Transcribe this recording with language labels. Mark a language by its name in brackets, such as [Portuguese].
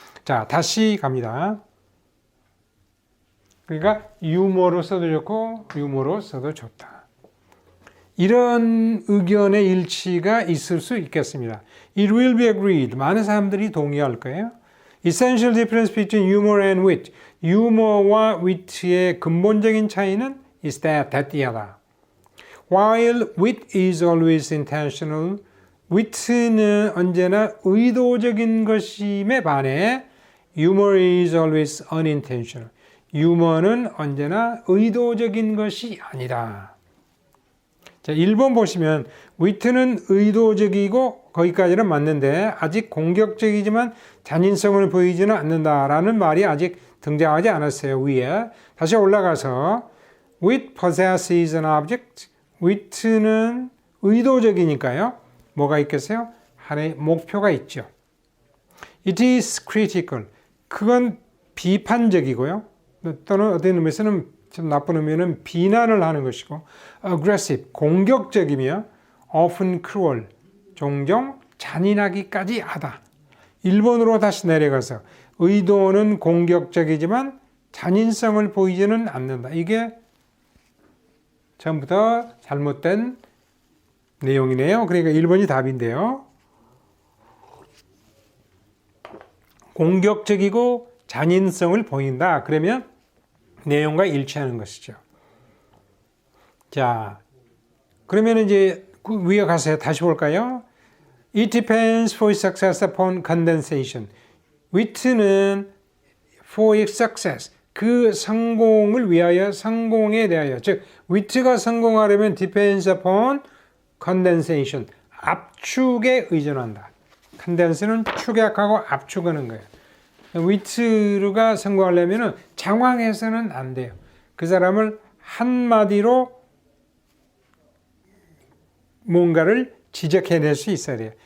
[Korean] 자, 다시 갑니다. 그러니까 유머로 써도 좋고 유머로 써도 좋다. 이런 의견의 일치가 있을 수 있겠습니다. [English] It will be agreed. [Korean] 많은 사람들이 동의할 거예요. [English] Essential difference between humor and wit. [Korean] 유머와 위트의 근본적인 차이는 [English] is that [Korean] 이하다. [English] While wit is always intentional, [Korean] wit는 언제나 의도적인 것임에 반해 [English] humor is always unintentional. [Korean] 유머는 언제나 의도적인 것이 아니다. 자, 1번 보시면 위트는 의도적이고 거기까지는 맞는데 아직 공격적이지만 잔인성을 보이지는 않는다라는 말이 아직 등장하지 않았어요. 위에. 다시 올라가서 [English] wit possesses an object. [Korean] wit는 의도적이니까요. 뭐가 있겠어요? 하나의 목표가 있죠. [English] It is critical. [Korean] 그건 비판적이고요. 또는 어떤 의미에서는 좀 나쁜 의미는 비난을 하는 것이고 aggressive, 공격적이며 [English] often cruel, [Korean] 종종 잔인하기까지 하다. 1번으로 다시 내려가서 의도는 공격적이지만 잔인성을 보이지는 않는다. 이게 처음부터 잘못된 내용이네요. 그러니까 1번이 답인데요. 공격적이고 잔인성을 보인다. 그러면 내용과 일치하는 것이죠. 자, 그러면 이제 그 위에 가서 다시 볼까요? [English] It depends for its success upon condensation. wit는 for its success. [Korean] 그 성공을 위하여, 성공에 대하여. 즉, wit가 성공하려면 [English] depends upon condensation. [Korean] 압축에 의존한다. condense는 축약하고 압축하는 거예요. 위트가 성공하려면 장황해서는 안 돼요. 그 사람을 한마디로 뭔가를 지적해낼 수 있어야 돼요.